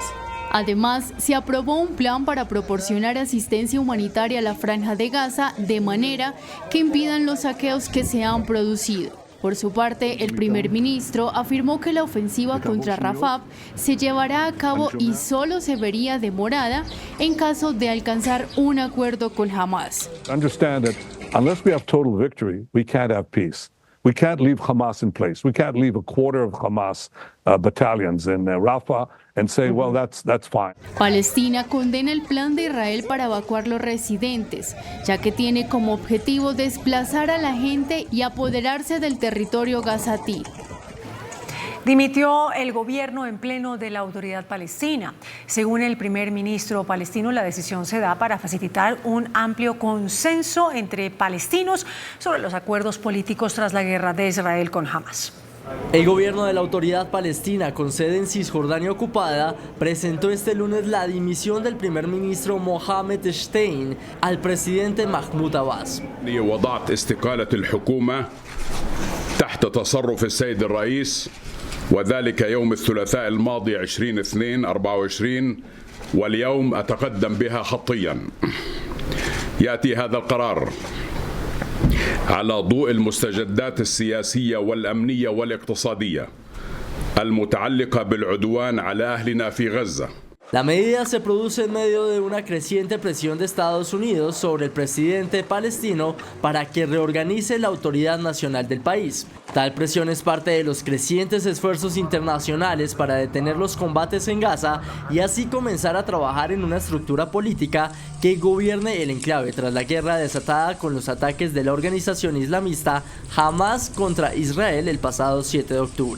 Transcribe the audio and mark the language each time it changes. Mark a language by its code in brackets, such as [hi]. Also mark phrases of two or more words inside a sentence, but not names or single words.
[es] Además, se aprobó un plan para proporcionar asistencia humanitaria a la Franja de Gaza de manera que impidan los saqueos que se han producido. Por su parte, el primer ministro afirmó que la ofensiva contra Rafah se llevará a cabo y solo se vería demorada en caso de alcanzar un acuerdo con Hamas. [en] Unless we have total victory, we can't have peace. We can't leave Hamas in place. We can't leave a quarter of Hamas battalions in Rafah and say, well, that's fine. [es] Palestina condena el plan de Israel para evacuar los residentes, ya que tiene como objetivo desplazar a la gente y apoderarse del territorio gazatí. Dimitió el gobierno en pleno de la Autoridad Palestina. Según el primer ministro palestino, la decisión se da para facilitar un amplio consenso entre palestinos sobre los acuerdos políticos tras la guerra de Israel con Hamas. El gobierno de la Autoridad Palestina, con sede en Cisjordania ocupada, presentó este lunes la dimisión del primer ministro Mohammed Stein al presidente Mahmoud Abbas. [ar] وضعت استقالة الحكومة تحت تصرف السيد الرئيس وذلك يوم الثلاثاء الماضي 20/2/24 واليوم أتقدم بها خطيا. يأتي هذا القرار على ضوء المستجدات السياسية والأمنية والاقتصادية المتعلقة بالعدوان على أهلنا في غزة. [es] La medida se produce en medio de una creciente presión de Estados Unidos sobre el presidente palestino para que reorganice la autoridad nacional del país. Tal presión es parte de los crecientes esfuerzos internacionales para detener los combates en Gaza y así comenzar a trabajar en una estructura política que gobierne el enclave tras la guerra desatada con los ataques de la organización islamista Hamas contra Israel el pasado 7 de octubre.